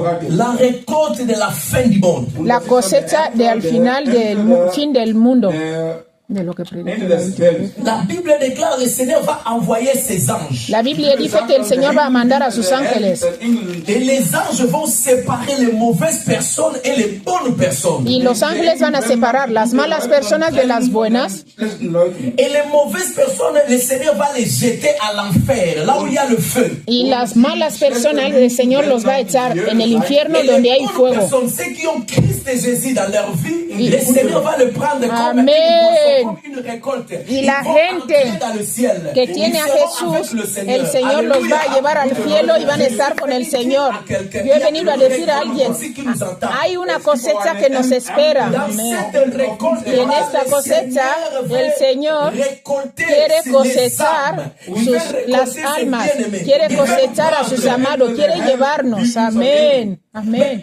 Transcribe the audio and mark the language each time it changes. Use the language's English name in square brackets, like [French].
[French] La récolte de la fin du monde. [Spanish] La cosecha de al final del fin del mundo. De lo que [French] La Bible déclare que le Seigneur va envoyer ses anges. [Spanish] La Biblia dice que el Señor va a mandar a sus ángeles. [French] Et les anges vont séparer les mauvaises personnes et les bonnes personnes. [Spanish] Y los ángeles van a separar las malas personas de las buenas. [French] Et les mauvaises personnes, le Seigneur va les jeter à l'enfer, là où il y a le feu. [Spanish] Y las malas personas, el Señor los va a echar en el infierno donde hay fuego. [French] Ceux qui ont Christ et Jésus dans leur vie, le Seigneur va le prendre comme une récolte. [Spanish] Y la gente que tiene a Jesús, el Señor los va a llevar al cielo y van a estar con el Señor. Yo he venido a decir a alguien, hay una cosecha que nos espera. Amén. Y en esta cosecha, el Señor quiere cosechar las almas, quiere cosechar a sus amados, quiere llevarnos. Amén. Amén.